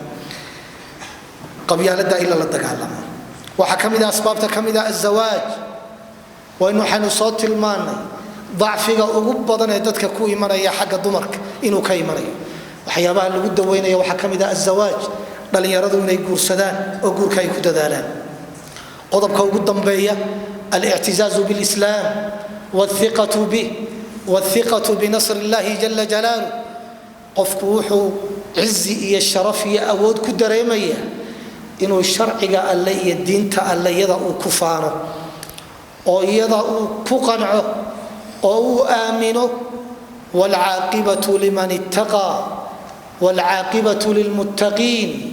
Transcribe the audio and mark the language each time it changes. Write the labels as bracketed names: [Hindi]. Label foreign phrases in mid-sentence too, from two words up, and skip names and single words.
[Somali] qabyaalada ila la dagaalamo waxa ka mid ah asbaabta ka mid ah azawaaj waxaynu soo tilmaanay dacfiga ugu badan ee dadka ku imanaya xagga dumarka inuu ka imanayo waxyaabaha lagu daweynayo waxa ka mid ah azawaaj dhalinyaradu inay guursadaan oo guurka ay ku dadaalaan qodobka ugu dambeeya [Arabic] الاعتزاز بالإسلام والثقة به والثقة بنصر الله جل جلاله [Somali] qofku wuxuu cizi iyo sharaf iyo awood ku dareemaya inuu sharciga alle iyo diinta alle iyada uu ku faano oo iyada uu ku qanco oo uu aamino [Arabic] والعاقبة لمن اتقى والعاقبة للمتقين